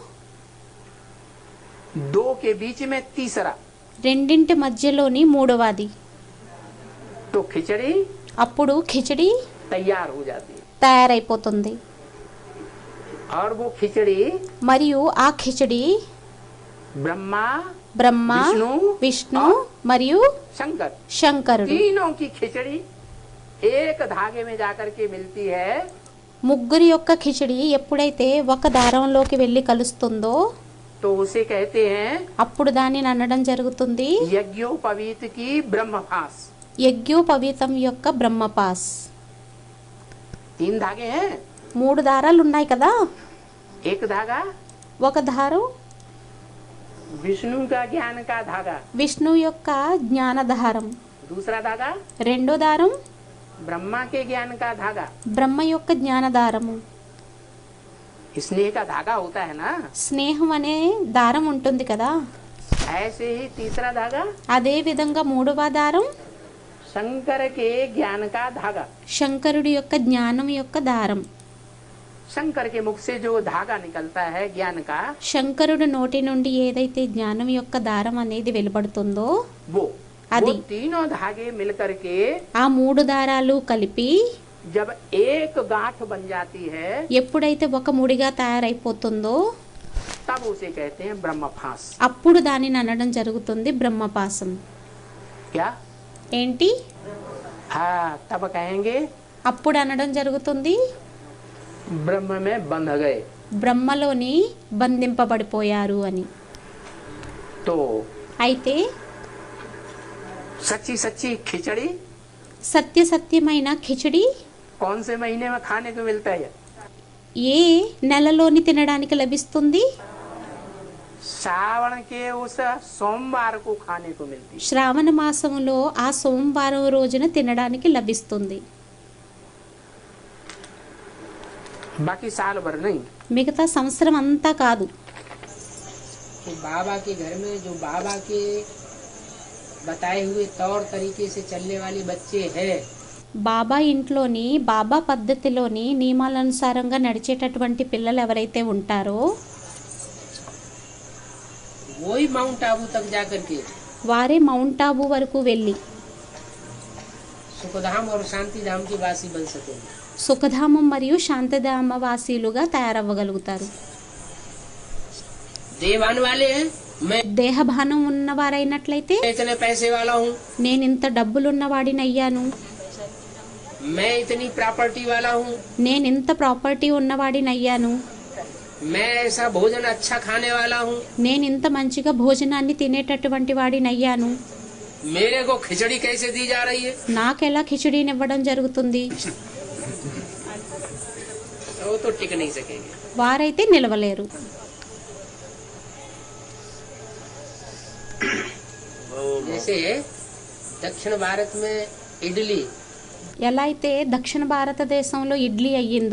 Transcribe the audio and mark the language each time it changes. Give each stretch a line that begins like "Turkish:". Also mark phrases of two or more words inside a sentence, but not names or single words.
Hindi: दो के बीच में तीसरा,
Telugu: రెండింటి మధ్యలోని మూడవది,
Hindi: तो खिचड़ी
Telugu: అప్పుడు ఖిచడి
Hindi: तैयार हो जाती है।
Telugu: తయారైపోతుంది.
Hindi: और वो खिचड़ी
Telugu: మరియు ఆ ఖిచడి
Hindi: ब्रह्मा,
Telugu: బ్రహ్మ, విష్ణు విష్ణు మరియు
Hindi: शंकर
Telugu: శంకరుడు
Hindi: तीनों की खिचड़ी एक धागे में जाकर के मिलती है।
Telugu: ముగ్గురి యొక్క ఖిచడి ఎప్పుడైతే ఒక దారంలోకి వెళ్ళి కలుస్తుందో
Hindi: तो उसे कहते हैं
Telugu: అప్పుడు దానిని అనడం జరుగుతుంది
Hindi: यज्ञोपवीत की ब्रह्मभास।
Telugu: యజ్ఞోపవీతం యొక్క బ్రహ్మపాస్.
Hindi: 3 धागे हैं।
Telugu: 3 దారాలు ఉన్నాయి కదా.
Hindi: एक धागा
Telugu: ఒక దారం
Hindi: विष्णु का ज्ञान का धागा,
Telugu: విష్ణు యొక్క జ్ఞాన దారం,
Hindi: दूसरा धागा
Telugu: రెండో దారం
Hindi: ब्रह्मा के ज्ञान का धागा।
Telugu: బ్రహ్మ యొక్క జ్ఞాన దారము.
Hindi: स्नेह का धागा होता है ना,
Telugu: స్నేహం అనే దారం ఉంటుంది కదా.
Hindi: ऐसे ही तीसरा धागा
Telugu: అదే విధంగా మూడవ దారం
Hindi: शंकर के ज्ञान का धागा।
Telugu: శంకరుడి యొక్క జ్ఞానం యొక్క దారం.
Hindi: शंकर के मुख से जो धागा निकलता है ज्ञान का,
Telugu: శంకరుడు నోటి నుండి ఏదైతే జ్ఞానం యొక్క దారం అనేది వెలువడుతుందో
Hindi: वो
Telugu: అది
Hindi: तीनों धागे मिलकर के
Telugu: ఆ 3 దారాలు కలిపి
Hindi: जब एक गांठ बन जाती है
Telugu: ఎప్పుడైతే ఒక ముడిగా తయారైపోతుందో
Hindi: तब उसे कहते हैं ब्रह्मभास।
Telugu: అప్పుడు దానిని అనడం జరుగుతుంది బ్రహ్మపాసం.
Hindi: क्या?
Telugu: ఏంటి?
Hindi: हाँ, तब कहेंगे
Telugu: అప్పుడు అనడం జరుగుతుంది
Hindi: ब्रह्म में बंध गए।
Telugu: బ్రహ్మలోని బంధింపబడిపోయారు అని.
Hindi: तो
Telugu: అయితే
Hindi: सच्ची सच्ची खिचड़ी
Telugu: సత్యమైన ఖిచడి
Hindi: कौन से महीने में खाने को मिलता है?
Telugu: ఏ నెలలోని తినడానికి లభిస్తుంది?
Hindi: श्रावण के उस सोमवार को खाने को मिलती है।
Telugu: శ్రావణ మాసంలో ఆ సోమవారం రోజున తినడానికి లభిస్తుంది.
Hindi: बाकी साल भर नहीं।
Telugu: మిగతా సంవత్సరం అంతా కాదు.
Hindi: कि बाबा के घर में जो बाबा के बताए हुए तौर तरीके से चलने वाले बच्चे हैं,
Telugu: బాబా ఇంట్లోని బాబా పద్ధతిలోని నియమాలనుసారంగా నడిచేటటువంటి పిల్లలు ఎవరైతే ఉంటారో
Hindi: वो ही माउंट आबू तक जाकर के
Telugu: వారే మౌంట్ ఆబూ వరకు వెళ్ళి
Hindi: सुखधाम और शांति धाम के वासी बन सकेंगे।
Telugu: సుఖధామం మరియు శాంతిధామ వాసీలుగా తయారవ్వగలుగుతారు.
Hindi: देवान वाले हैं, मैं
Telugu: దేహభానం ఉన్నవారైనట్లయితే
Hindi: इतने पैसे वाला हूँ,
Telugu: నేనింత డబ్బులున్నవాడినయ్యాను,
Hindi: मैं इतनी प्रॉपर्टी वाला हूँ,
Telugu: నేనింత ప్రాపర్టీ ఉన్నవాడినయ్యాను,
Hindi: मैं ऐसा भोजन अच्छा खाने वाला हूँ,
Telugu: నేనింత మంచిగా భోజనాన్ని తినేటటువంటి వాడినయ్యాను,
Hindi: मेरे को खिचड़ी कैसे दी जा रही है?
Telugu: నాకెలా ఖిచడీనివ్వడం జరుగుతుంది,
Hindi: वो तो टिक नहीं सकेंगे।
Telugu: వారైతే నిలవలేరు.
Hindi: जैसे दक्षिण भारत में इडली
Telugu: ఎలా అయితే దక్షిణ భారతదేశంలో ఇడ్లీ అయ్యిందో